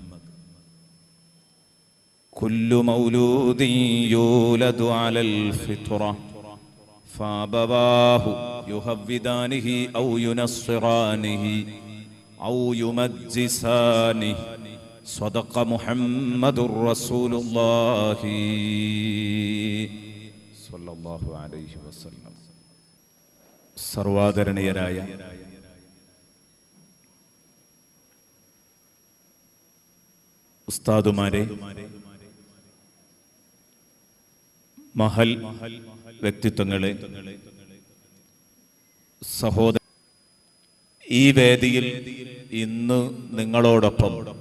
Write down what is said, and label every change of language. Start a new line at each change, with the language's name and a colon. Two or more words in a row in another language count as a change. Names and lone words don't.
Arabic: كل مولود يولد على الفطرة فأبواه يهودانه أو ينصرانه أو يمجسانه. صدق محمد رسول الله صلى الله عليه وسلم.
Malayalam: സർവാദരണീയരായ ഉസ്താദുമാരെ, മഹൽ വ്യക്തിത്വങ്ങളെ, സഹോദര, ഈ വേദിയിൽ ഇന്ന് നിങ്ങളോടൊപ്പം